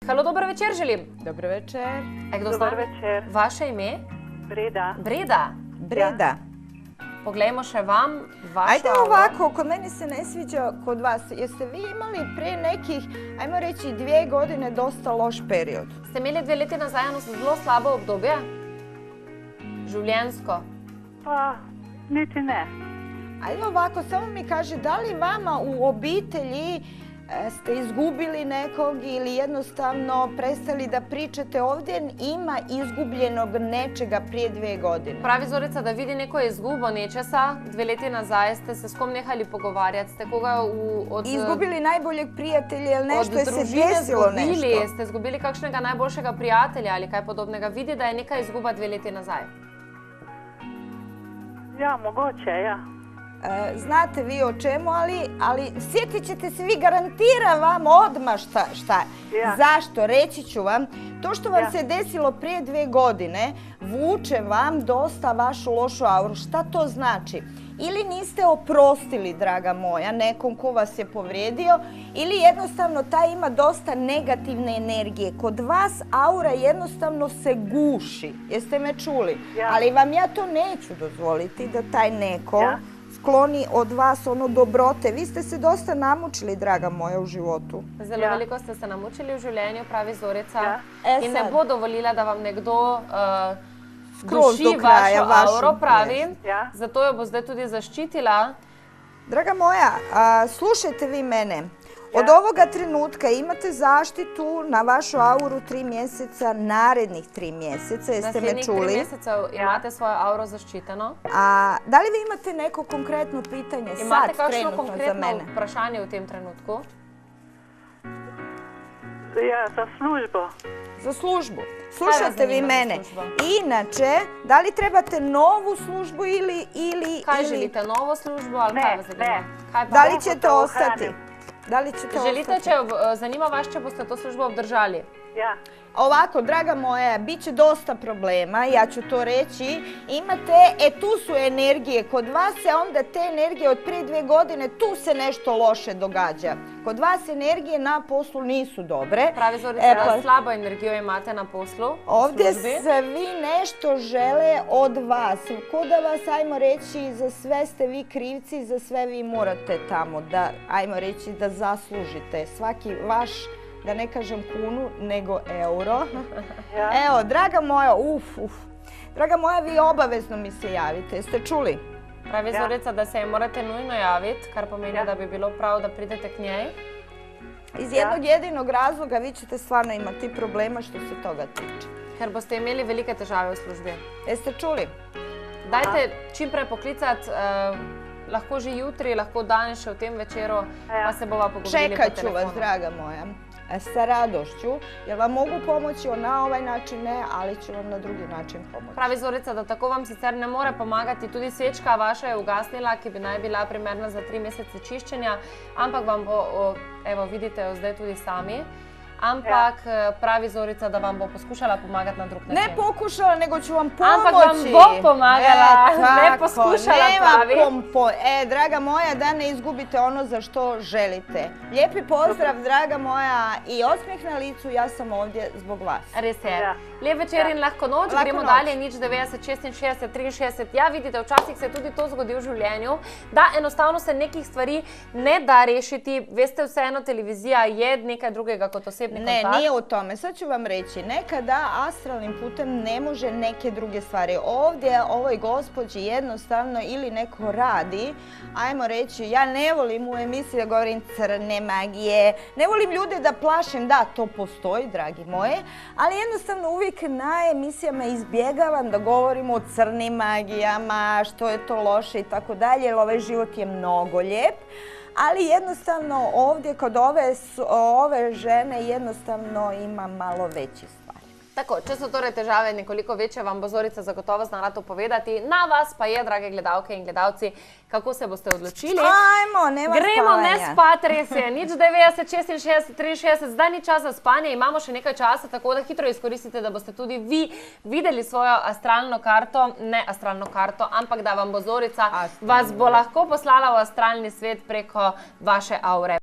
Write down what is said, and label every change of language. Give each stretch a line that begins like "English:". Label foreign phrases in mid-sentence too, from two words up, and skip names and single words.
Slovenian: Halo, dober večer želim. Dober večer. Dober večer. Vaše ime? Breda. Breda. Breda. Poglejmo še vam vašo
Croatian: Ajde
Slovenian: auro.
Croatian: ovako, kod meni se ne sviđa kod vas. Jeste vi imali prije nekih, ajmo reći, 2 godine dosta loš period?
Slovenian: Ste imeli 2 leti nazaj eno zelo slabo obdobje? Življenjsko? Pa, niti ne.
Croatian: Ajde ovako, samo mi kaže, da li vama u obitelji ste izgubili nekog ili jednostavno prestali da pričate ovdje, ima izgubljenog nečega prije 2 godine?
Slovenian: Pravi Zorica, da vidi neko izgubo nečesa. 2 leti nazaj ste se s kom nehali pogovarjati? Ste koga od...
Croatian: Izgubili najboljeg prijatelja ili nešto je se
Slovenian: družine
Croatian: desilo
Slovenian: izgubili?
Croatian: nešto?
Slovenian: Ste izgubili kakšnega najboljšega prijatelja ali kaj podobnega? Vidi, da je neka izguba 2 leti nazaj. Ja, mogoče, ja.
Croatian: Znate vi o čemu, ali sjetit ćete se, vi garantiram vam odmah šta.
Slovenian: Ja.
Croatian: Zašto? Reći ću vam, to što vam se desilo prije 2 godine vuče vam dosta vašu lošu auru. Šta to znači? Ili niste oprostili, draga moja, nekom ko vas je povrijedio, ili jednostavno taj ima dosta negativne energije. Kod vas aura jednostavno se guši. Jeste me čuli?
Slovenian: Ja.
Croatian: Ali vam ja to neću dozvoliti da taj neko skloni od vas ono dobrote. Vi ste se dosta namučili, draga moja, u životu.
Slovenian: Zelo veliko ste se namučili v življenju, pravi Zorica. Ja. In ne bo dovolila, da vam nekdo
Croatian: Skroz do duši kraja
Slovenian: vašo auro,
Croatian: vašu
Slovenian: pravi. Ja. Zato jo bo zdaj tudi zaščitila.
Croatian: Draga moja, slušajte vi mene. Od ovoga trenutka imate zaštitu na vašu auru 3 mjeseca, narednih 3 mjeseca, jeste me
Slovenian: Naslednjih 3
Croatian: čuli?
Slovenian: mesecev imate svojo auro zaščiteno.
Croatian: A da li vi imate neko konkretno pitanje
Slovenian: Imate
Croatian: sad
Slovenian: kakšno
Croatian: trenutno za
Slovenian: konkretno
Croatian: mene?
Slovenian: vprašanje v tem trenutku? Ja, za službo.
Croatian: Za službu.
Slovenian: vas
Croatian: Slušajte vi
Slovenian: zanima za
Croatian: mene.
Slovenian: službo?
Croatian: Inače, da li trebate novu službu ili...
Slovenian: Kaj želite, novo službo ali kaj vas zanima? ne. Kaj pa?
Croatian: Da li ćete
Slovenian: da
Croatian: ostati?
Slovenian: ohranim.
Croatian: Da li ćete
Slovenian: Želite,
Croatian: ostati?
Slovenian: zanima vas, če boste to službo obdržali? Ja.
Croatian: Ovako, draga moja, bit će dosta problema, ja ću to reći. Imate, tu su energije, kod vas se onda te energije od prije 2 godine, tu se nešto loše događa. Kod vas energije na poslu nisu dobre.
Slovenian: Pravi Zorica, slabo energijo imate na poslu, u
Croatian: Ovdje službi. svi nešto žele od vas. Ko da vas, ajmo reći, za sve ste vi krivci, za sve vi morate tamo da, ajmo reći, da zaslužite. Svaki vaš, da ne kažem kunu, nego euro.
Slovenian: Ja.
Croatian: Evo, draga moja, Draga moja, vi obavezno mi se javite. Jeste čuli?
Slovenian: Pravi Zorica, da se je morate nujno javiti, kar pomeni, da bi bilo prav, da pridete k njej.
Croatian: Iz jednog jedinog razloga vi ćete stvarno imati problema što se toga tiče.
Slovenian: Ker boste imeli velike težave v službi.
Croatian: Jeste čuli?
Slovenian: Dajte čim prej poklicati, lahko že jutri, lahko danes še v tem večeru, pa se bova pogovorili po
Croatian: Čekat ću
Slovenian: telefonu.
Croatian: vas, draga moja, sa radošću, jer vam mogu pomoći na ovaj način ne, ali ću vam na drugi način pomoći.
Slovenian: Pravi Zorica, da tako vam sicer ne more pomagati, tudi svečka vaša je ugasnila, ki bi naj bila primerna za 3 mesece čiščenja, ampak vam bo, evo vidite jo zdaj tudi sami, ampak pravi Zorica, da vam bo poskušala pomagati na drug način.
Croatian: Ne pokušala, nego ću vam pomoći.
Slovenian: Ampak vam bo pomagala, ne poskušala, pravi.
Croatian: Draga moja, da ne izgubite ono za što želite. Lijepi pozdrav, draga moja, i osmijeh na licu, ja sam ovdje zbog vas.
Slovenian: Res je. Lep večer in lahko noč, gremo dalje, nič 90, 66, 63. Ja, vidite, včasih se tudi to zgodi v življenju, da enostavno se nekih stvari ne da rešiti. Veste, vseeno televizija je nekaj drugega kot osebni kontakt.
Croatian: Ne, nije u tome. Sad ću vam reći, nekada astralnim putem ne može neke druge stvari. Ovdje ovoj gospođi jednostavno ili neko radi, ajmo reći, ja ne volim u emisiji da govorim crne magije, ne volim ljude da plašim, da, to postoji, dragi moje, ali jednostavno uvijek na emisijama izbjegavam da govorim o crnim magijama, što je to loše i tako dalje, jer ovaj život je mnogo lijep. Ali jednostavno ovdje kod ove žene jednostavno ima malo veći stvar.
Slovenian: Tako, če so torej težave nekoliko večje, vam bo Zorica zagotovo znala to povedati. Na vas pa je, drage gledalke in gledalci, kako se boste odločili.
Croatian: Ajmo, nema spavanja.
Slovenian: Gremo ne spat, res je. Nič 90, 66, 63, zdaj ni čas za spanje, imamo še nekaj časa, tako da hitro izkoristite, da boste tudi vi videli svojo astralno karto, ne astralno karto, ampak da vam bo Zorica vas bo lahko poslala v astralni svet preko vaše aure.